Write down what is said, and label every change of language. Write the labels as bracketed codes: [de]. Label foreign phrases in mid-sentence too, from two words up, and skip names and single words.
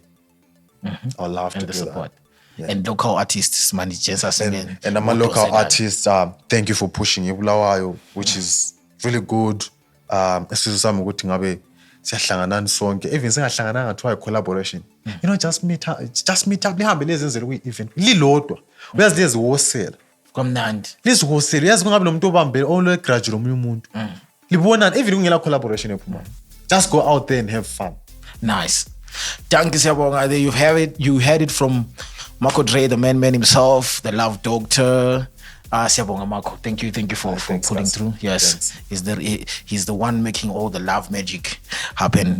[en] I would love to do support. That. Yeah. And local artists, managers, and I'm a local artist. Thank you for pushing it, which is really good. Even try collaboration. Just meet up. [zu] Lihambe lezenzele kwi-event lilodwa uyazi lezi wholesale kamnandi lezi wholesale uyazi kungabe lo muntu obambele graduate omunye umuntu libona even kungela collaboration ephuma. [en] Just go out there and have fun. [zu] Nice. Danke siyabonga. [en] There you heard it from Marco Dre, the man himself, the love doctor. [zu] Siyabonga Marco. [en] Thank you for pulling through. Yes. He's the one making all the love magic happen.